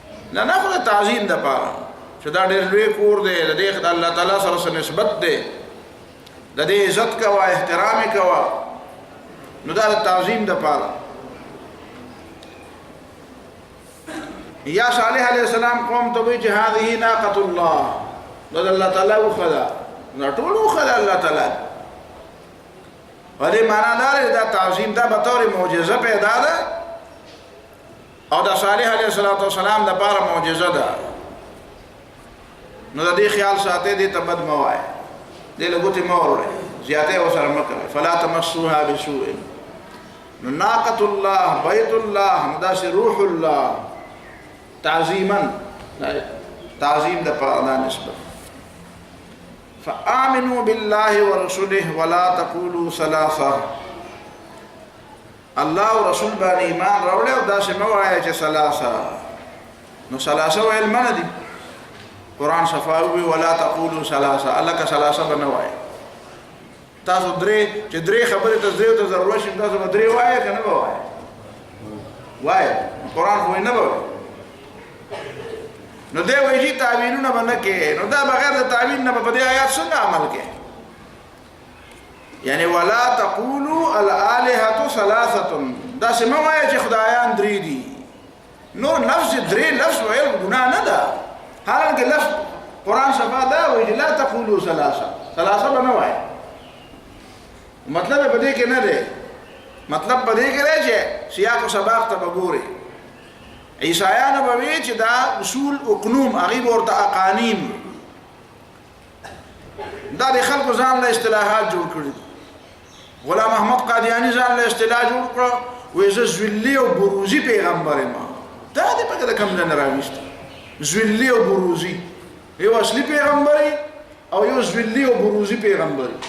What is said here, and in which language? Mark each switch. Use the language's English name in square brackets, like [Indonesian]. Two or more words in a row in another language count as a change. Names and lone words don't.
[Pashto] نه نه خو د تعظیم دپاره چې دا ډېر لوی کور دی د دې د الله تعالی سره څه نسبت دی د دې عزت کوه احترام یې کوه نو دا د تعظیم دپاره یا صالح [Arabic] علیه السلام [Pashto] قوم ته وایي چې [Arabic] هذه ناقة الله [Pashto] دا د الله تعالی اوښه ده دا ټول اوښه ده الله تعالی ولې معنا دا دی دا تعظیم دا به طور معجزه پیدا ده او دا صالح [Arabic] علیه السلام [Pashto] دپاره معجزه ده نو د دې خیال ساتئ دې ته بد مه وایئ دې له ګوتې مه وروړئ زیاتی ورسره مه کوئ [Arabic] فلا تمسوها بسوء [Pashto] نو [Arabic] ناقة الله بیت الله [Pashto] نو داسې [Arabic] روح الله تعظیما [Pashto] تعظیم دپاره دا نسبت [Arabic] فآمنوا بالله ورسوله ولا تقولوا ثلاثة [Pashto] الله و رسول باندې ایمان راوړی او داسې مه وایه چې ثلاثه نو ثلاثه ویل منه دي قرآن صفا وی [Arabic] ولا تقولوا ثلاثه [Pashto] الکه ثلاثه به نه وایه تاسو درې چې درې خبرې ته درې ته ضرورت شي تاسو به درې وایه که نه به وایه وایه قرآن خو یې نه به وایه نو دی وایي چې تعویلونه به نه کې نو دا بغیر د تعویل نه به په دې آیات څنګه عمل کې یعنی [Arabic] ولا تقولوا الآلهة ثلاثة [Pashto] داسې مه وایه چې خدایان درې دي نور لفظ درې لفظ ویل ګناه نه ده حالانکه لفظ قرآن صفا دا وایي چې [Arabic] لا تقولوا ثلاثة [Pashto] به نه وایه مطلب په دې کې نه دی مطلب په دې کې دی چې سیاق و سباق ته به ګورئ عیسایانو به وایي چې دا اصول اقنوم هغوی به ورته اقانیم دا د خلکو ځان له اصطلاحات جوړ کړي غلام احمد قادیانی ځان له اصطلاح جوړ کړه وایي زه زویلي او بروزي پیغمبر یم دا دې پکې د کوم ځای نه راویسته زویلي او بروزي یو اصلي پیغمبر او یو زویلي او بروزي پیغمبر